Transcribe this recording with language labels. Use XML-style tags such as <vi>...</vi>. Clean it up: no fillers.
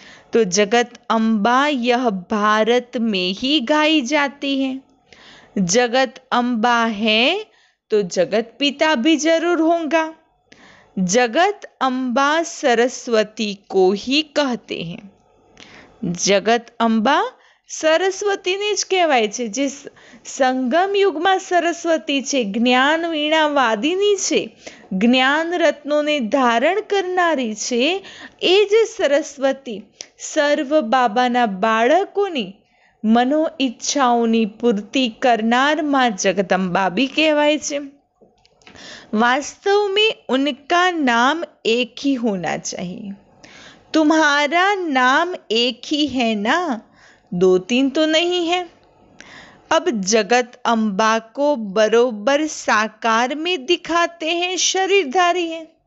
<hi>तो जगत अम्बा यह भारत में ही गाई जाती है। जगत अम्बा है तो जगत पिता भी जरूर होगा। जगत अम्बा सरस्वती को ही कहते हैं।</hi> <gu>जगत अम्बा સરસ્વતીને જ કહેવાય છે, જે સંગમ યુગમાં સરસ્વતી છે, જ્ઞાન વીણા વાદિની છે, જ્ઞાન રત્નોને ધારણ કરનારી છે, એ જ સરસ્વતી સર્વ બાબાના બાળકોની મનો ઈચ્છાઓની પૂર્તિ કરનાર માં જગદંબા બી કહેવાય છે।</gu> <hi>वास्तव में उनका नाम एक ही होना चाहिए। तुम्हारा नाम एक ही है ना, दो तीन तो नहीं है। अब जगत अम्बा को बरोबर साकार में दिखाते हैं शरीरधारी है।</hi>